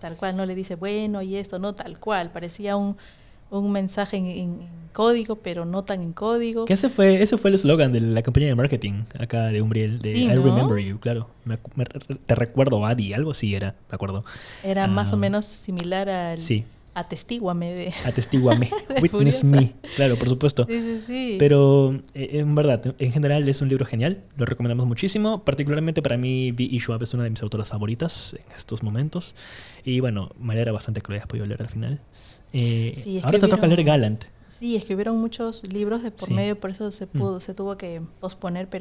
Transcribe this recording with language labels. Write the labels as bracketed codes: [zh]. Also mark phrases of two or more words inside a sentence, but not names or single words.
[es] Tal cual, no le dice, bueno, y esto, no, tal cual. Parecía un mensaje en código, pero no tan en código. Que ese fue el eslogan de la campaña de marketing acá de Umbriel, de sí, I ¿no? Remember You, claro. Te recuerdo, Adi, algo así era, me acuerdo. Era más o menos similar al... Sí. Atestíguame Atestíguame. [en] Witness me. [es] Claro, por supuesto. Sí. Pero en verdad, en general es un libro genial. Lo recomendamos muchísimo. Particularmente para mí, V.E. Schwab es una de mis autoras favoritas en estos momentos. Y bueno, me alegra bastante que lo hayas podido leer al final. Ahora te toca leer Gallant. Sí, escribieron muchos libros de por medio, por eso se tuvo que posponer, pero